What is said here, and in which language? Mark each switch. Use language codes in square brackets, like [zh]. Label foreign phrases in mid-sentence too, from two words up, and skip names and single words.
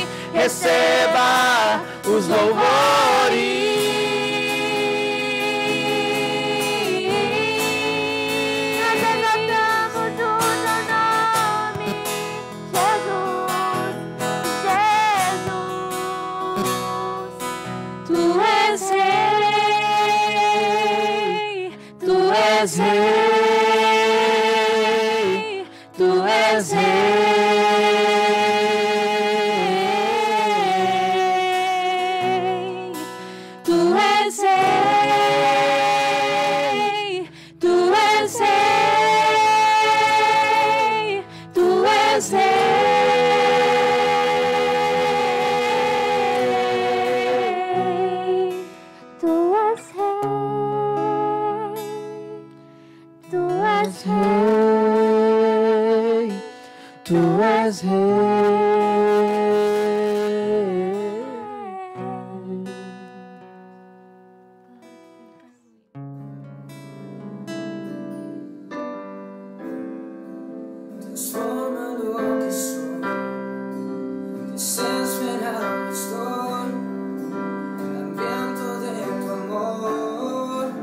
[pt] Receba os louvores. Nós exaltamos o teu nome, Jesus, Jesus. Tu és rei, tu és rei, tu és rei, tu és rei, tu és rei, tu és rei, tu és rei, tu és rei, tu és [es] Transforma lo que soy, desespera estoy, el hambriento de tu amor.